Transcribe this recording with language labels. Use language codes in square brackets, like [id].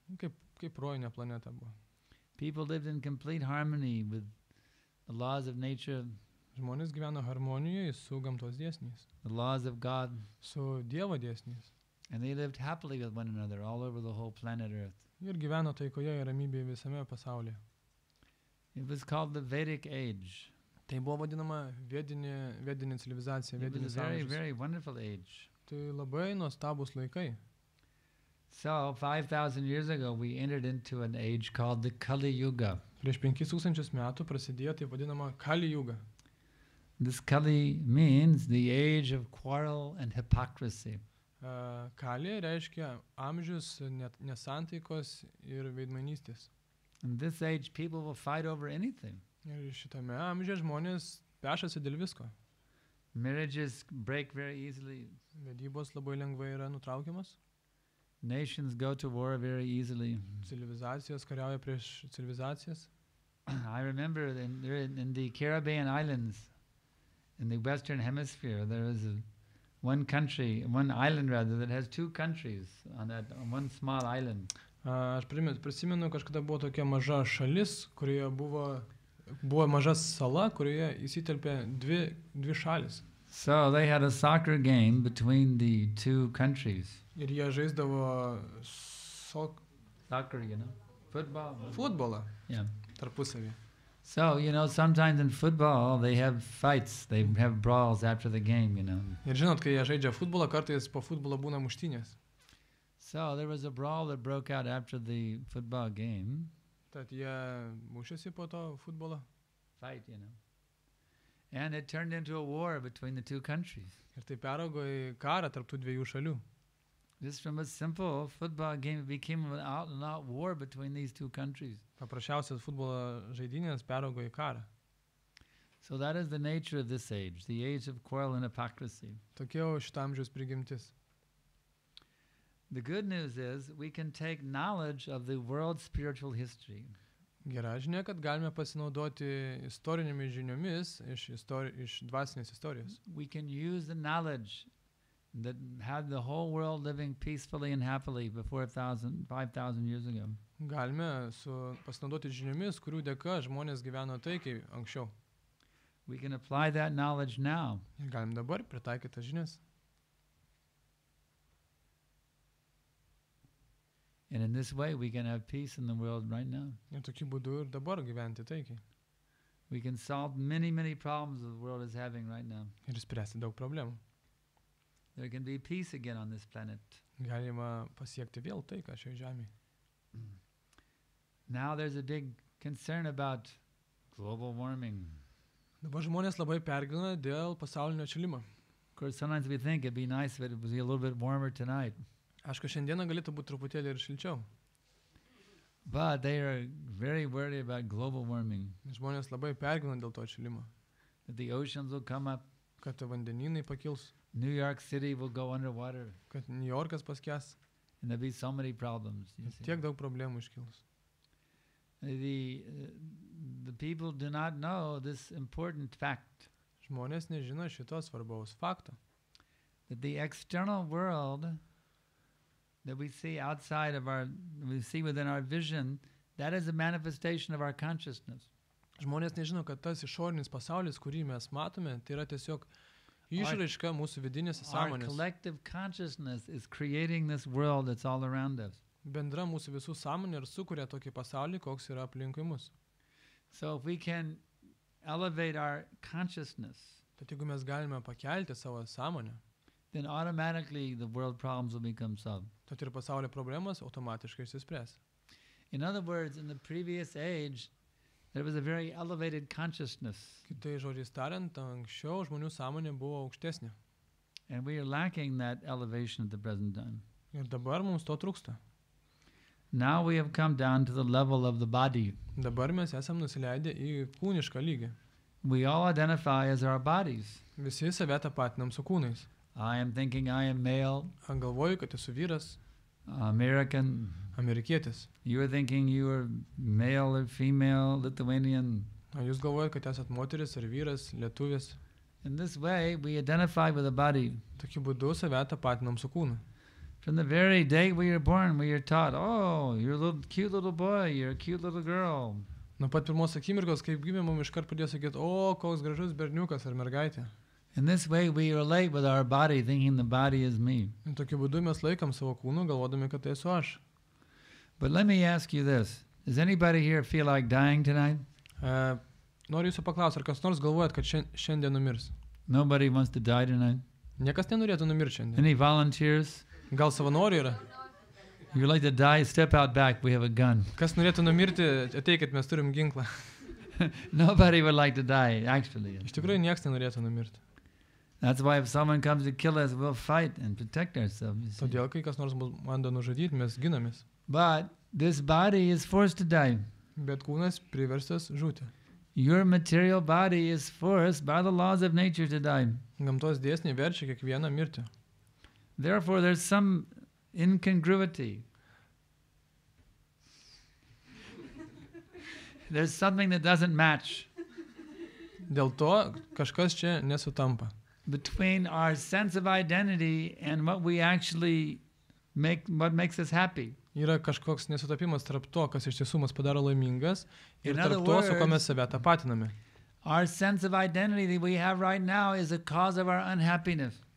[lt] kaip rojinė planeta buvo. [en] People lived in complete harmony with the laws of nature, [lt] Žmonės gyveno harmonijoje su gamtos dėsniais, [en] the laws of God, [lt] su Dievo dėsniais [en] and they lived happily with one another all over the whole planet Earth. [lt] ir gyveno taikoje ir ramybėje visame pasaulyje. [en] It was called the Vedic age. [lt] Tai buvo vadinama vedinė civilizacija, [en] It was [lt] vedinis [en] a very, [lt] amžius. [en] very wonderful age. [lt] Tai labai nuostabus laikai. [en] So, 5,000 years ago, we entered into an age called the Kali Yuga. [lt] Prieš 5000 metų prasidėjo taip vadinama Kali Yuga. [en] This Kali means the age of quarrel and hypocrisy. [lt] Kali reiškia amžius nesantaikos ir veidmainystės. [en] In this age, people will fight over anything. [lt] Ir šitame amžiuje žmonės pešasi dėl visko. [en] Marriages break very easily. [lt] Vedybos labai lengvai yra nutraukiamas. [en] Nations go to war very easily. [lt] Civilizacijos kariauja prieš civilizacijas. [en] I remember in the Caribbean islands, in the Western Hemisphere, there is one island rather, that has two countries on one small island. [lt] Aš prisimenu, kažkada buvo tokia maža šalis, kurioje buvo maža sala, kurioje įsitelpė dvi šalis. [en] So they had a soccer game between the two countries. [lt] Ir jie žaisdavo [en] Soccer, football. [lt] Futbolą [en] Yeah. [lt] tarpusavį. [en] So, sometimes in football they have fights, they have brawls after the game, [lt] Ir žinot, kai jie žaidžia futbolą, kartais po futbolo būna muštynės. [en] So there was a brawl that broke out after the football game. [lt] Tad jie mušėsi po to futbolo. [en] Fight, And it turned into a war between the two countries. [lt] Ir tai peraugo į karą tarp tų dviejų šalių. [en] Just from a simple football game, it became an out-and-out war between these two countries. [lt] Paprasčiausias futbolo žaidynės peraugo į karą. [en] So that is the nature of this age, the age of quarrel and hypocrisy. [lt] Tokia jau šito amžiaus prigimtis. [en] The good news is we can take knowledge of the world's spiritual history. [lt] Gera žinia, kad galime pasinaudoti istorinėmis žiniomis iš dvasinės istorijos. [en] We can use the knowledge that had the whole world living peacefully and happily before 5,000 years ago. [lt] Galime pasinaudoti žiniomis, kurių dėka žmonės gyveno taikiai anksčiau. [en] We can apply that knowledge now. [lt] Ir galim dabar pritaikyti tas žinias. [en] And in this way, we can have peace in the world right now. [lt] Ir tokiu būdu ir dabar gyventi taikiai. [en] We can solve many, many problems the world is having right now. [lt] Ir spręsti daug problemų. [en] There can be peace again on this planet. [lt] Galima pasiekti vėl taiką šioje žemėje. [en] Now there's a big concern about global warming. [lt] Dabar žmonės labai pergyvena dėl pasaulinio atšilimo. [en] Of course, sometimes we think it'd be nice if it was a little bit warmer tonight. [lt] Aišku, šiandieną galėtų būti truputėlį ir šilčiau. [en] But they are very worried about global warming. [lt] Žmonės labai pergyvena dėl to atšilimo. [en] That the oceans will come up. [lt] Kad vandenynai pakils. [en] New York City will go underwater. [lt] Kad New Yorkas paskęs. [en] And there'll be so many problems. [lt] Tiek daug problemų iškils. [en] The people do not know this important fact. [lt] Žmonės nežino šito svarbaus fakto. [en] That the external world that we see outside of we see within our vision, that is a manifestation of our consciousness. [lt] Žmonės nežino, kad tas išorinis pasaulis, kurį mes matome, tai yra tiesiog išraiška mūsų vidinės sąmonės. [en] Our collective consciousness is creating this world that's all around us. [lt] Bendra mūsų visų sąmonė ir sukuria tokį pasaulį, koks yra aplinkui mus. [en] So if we can elevate our consciousness, [lt] tad jeigu mes galime pakelti savo sąmonę, [en] then automatically the world problems will become solved. [lt] Tad ir pasaulio problemas automatiškai išsispręs. [en] In other words, in the previous age, there was a very elevated consciousness. [lt] Kitai žodžiais tariant, anksčiau žmonių sąmonė buvo aukštesnė. [en] And we are lacking that elevation at the present time. [lt] Ir dabar mums to trūksta. [en] Now we have come down to the level of the body. [lt] Dabar mes esam nusileidę į kūnišką lygį. [en] We all identify as our bodies. [lt] Visi save tapatinam su kūnais. [en] I am thinking I am male. [lt] Galvoju, kad esu vyras. [en] American. [lt] Amerikietis. [en] You are thinking you are male or female, Lithuanian. [lt] Jūs galvojat, kad esat moteris ar vyras, lietuvis. [en] In this way, we identify with the body. [lt] Tokiu būdu save tapatinam su kūnu. [en] From the very day we are born, we are taught, oh, you're a little cute little boy, you're a cute little girl. [lt] Nuo pat pirmos akimirkos, kaip gimė, mums iškart pradėjo sakyti, o, koks gražus berniukas ar mergaitė. [en] In this way, we relate with our body, thinking the body is me. [lt] Ir tokiu būdu mes laikam savo kūnu, galvodami, kad tai esu aš. [en] But let me ask you this. Does anybody here feel like dying tonight? [lt] Noriu jūsų paklausti, ar kas nors galvojat, kad šiandien numirs? [en] Nobody wants to die tonight? [lt] Niekas nenorėtų numirti šiandien. [en] Any volunteers? [lt] Gal savanorių yra? [en] If you'd like to die, step out back. We have a gun. [lt] Kas norėtų numirti, ateikit, mes turim ginklą. [en] Nobody would like to die, actually. [lt] Iš tikrųjų, niekas nenorėtų numirti. [en] That's why if someone comes to kill us, we'll fight and protect ourselves. [lt] Todėl, kai kas nors bando nužudyti, mes ginamės. [en] But this body is forced to die. [lt] Bet kūnas priverstas žūti. [en] Your material body is forced by the laws of nature to die. [lt] Gamtos dėsniai verčia kiekvieną mirti. [en] Therefore, there's some incongruity. There's something that doesn't match. [lt] Dėl to kažkas čia nesutampa. [en] Between our sense of identity and what we actually what makes us happy. [lt] Yra kažkoks nesutapimas tarp to, kas iš tiesų mus padaro laimingas, ir tarp to, su ko mes save tapatiname. [en] Our sense of identity that we have right now is a cause of our unhappiness.